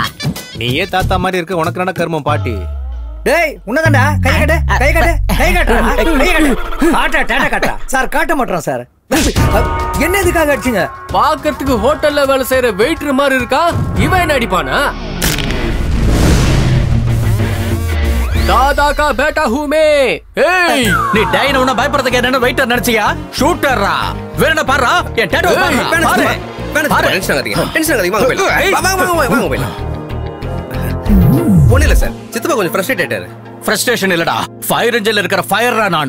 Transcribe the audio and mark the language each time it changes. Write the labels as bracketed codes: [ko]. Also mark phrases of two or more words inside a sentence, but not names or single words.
[ta] நீயே தாத்தா மாதிரி இருக்க, உனக்கு என்ன கருமம் பாட்டி? டேய் உன்னதான்டா. கை கட்டு. காட்டா டாட்டா காட்டா. சார் காட்ட மாட்டோம் சார். என்ன இதுக்காக அடிச்சீங்க? பாக்கிறதுக்கு ஹோட்டல்ல வேலை செய்யற வெயிட்டர் மாதிரி இருக்கா. இவன் என்ன அடிப்பானா? [hi] दादा का बेटा हूँ मैं. [ta] ஏய், நீ டைன உன்ன பயப்படுறதுக்கு என்னன்னு வெயிட்டர் நினைச்சியா? ஷூட்டர்ரா. வேற என்ன பாறா? என் டாட்டூ பாரு. டென்ஷன் ஆகாதீங்க. வாங்க போயிடலாம். ஒண்ணு இல்ல சார், சித்தப்பா கொஞ்சம் ஃப்ரஸ்ட்ரேட்டட். ஃப்ரஸ்ட்ரேஷன் இல்லடா, [en] fire engine-la [ta] இருக்கிற ஃபயர்ரா நானு.